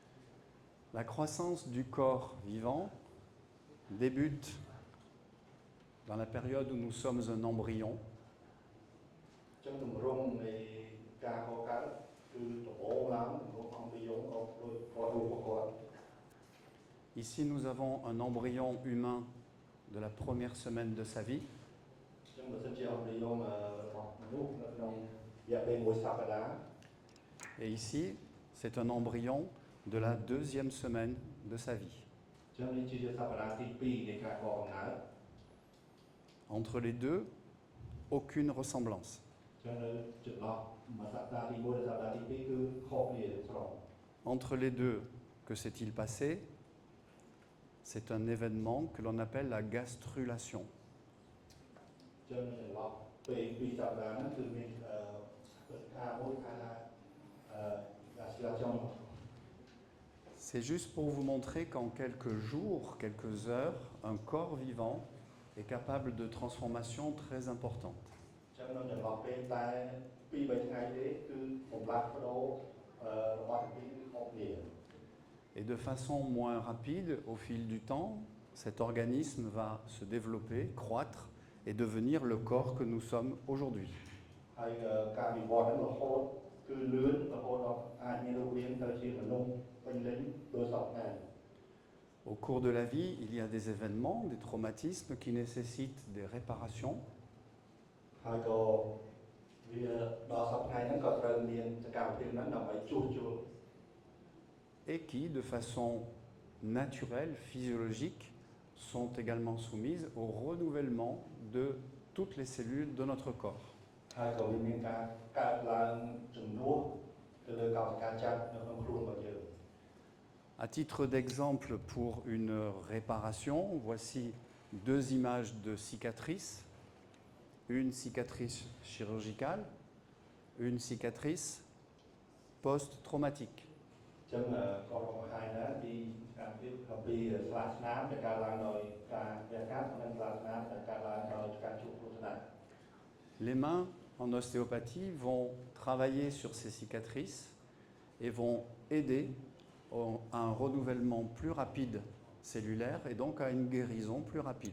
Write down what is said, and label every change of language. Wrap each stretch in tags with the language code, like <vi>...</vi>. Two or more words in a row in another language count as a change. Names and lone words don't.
<fr>La croissance du corps vivant débute dans la période où nous sommes un embryon,</fr> <km>ចឹងទម្រង់នៃការកកើតគឺដំបូងឡើងទម្រង់អង្គយងក៏ដូចគាត់រូបគាត់</km> <fr>ici nous avons un embryon humain de la première semaine de sa vie.</fr> <km>ចឹងបើសិនជាអង្គយងរបស់មនុស្សនៅក្នុងរយៈពេលមួយសប្តាហ៍</km> <fr>Et ici, c'est un embryon de la deuxième semaine de sa vie.</fr> <km>ចឹងនេះជាសប្តាហ៍ទី2នៃការកកំណើត</km> <fr>Entre les deux, aucune ressemblance.</fr> <km>ចឹងនៅចន្លោះមួយសប្តាហ៍ទី1និងសប្តាហ៍ទី2គឺខុសគ្នាស្រុង</km> <fr>Entre les deux, que s'est-il passé? C'est un événement que l'on appelle la gastrulation.</fr> <km>ចឹងចន្លោះពេល2សប្តាហ៍ហ្នឹងគឺមានការមួយថា gastrulation.</km> <fr>C'est juste pour vous montrer qu'en quelques jours, quelques heures, un corps vivant est capable de transformations très importantes.</fr> <km>ចឹងនៅចន្លោះពេលតែ2-3ថ្ងៃទេគឺបំលាស់បដូររបស់ទីគឺខុសគ្នា</km> <fr>Et de façon moins rapide, au fil du temps, cet organisme va se développer, croître et devenir le corps que nous sommes aujourd'hui.</fr> <km>ហើយការវិវត្តន៍ហ្នឹងរហូតគឺលឿនរហូតដល់អាចមានរូបរាងទៅជាមនុស្សពេញលេញដោយសពថ្ងៃ</km> <fr>Au cours de la vie, il y a des événements, des traumatismes qui nécessitent des réparations.</fr> <km>ហើយក៏វាដល់សពថ្ងៃហ្នឹងក៏ត្រូវមានសកម្មភាពហ្នឹងដើម្បីជួសជុល</km> <fr>Et qui, de façon naturelle, physiologique, sont également soumises au renouvellement de toutes les cellules de notre corps.</fr> <km>ហើយក៏វាមានការកើតឡើងជំនួសទៅលើកោសិកាចាស់នៅក្នុងខ្លួនរបស់យើង</km> <fr>À titre d'exemple pour une réparation, voici deux images de cicatrices. Une cicatrice chirurgicale, une cicatrice post-traumatique.</fr> <km>ចឹងក៏បង្ហាញដែរពីការពីស្លាកស្នាមដែលកើតឡើងដោយការវះកាត់និងស្លាកស្នាមដែលកើតឡើងដោយការជួបគ្រោះថ្នាក់</km> <fr>Les mains en ostéopathie vont travailler sur ces cicatrices et vont aider à un renouvellement plus rapide cellulaire et donc à une guérison plus rapide.</fr>